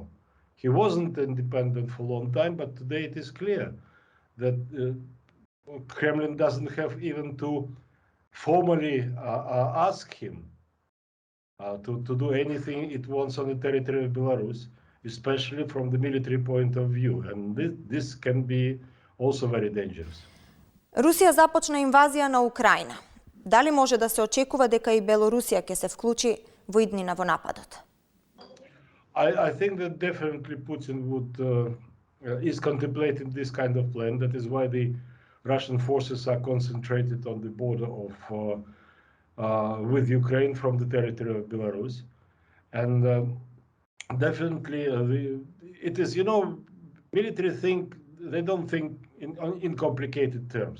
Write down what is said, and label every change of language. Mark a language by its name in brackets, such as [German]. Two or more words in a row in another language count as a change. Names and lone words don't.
[English] He wasn't independent for a long time, but today it is clear that Kremlin doesn't have even to formally ask him to do anything it wants on the territory of Belarus, especially from the military point of view. And this can be also very dangerous. [Macedonian] Русија започна инвазија на Украина. Дали може да се очекува дека и Белорусија ќе се вклучи во иднина во нападот? [English] I think that definitely Putin is contemplating this kind of plan. That is why the Russian forces are concentrated on the border with Ukraine from the territory of Belarus. And definitely it is, military they don't think in complicated terms.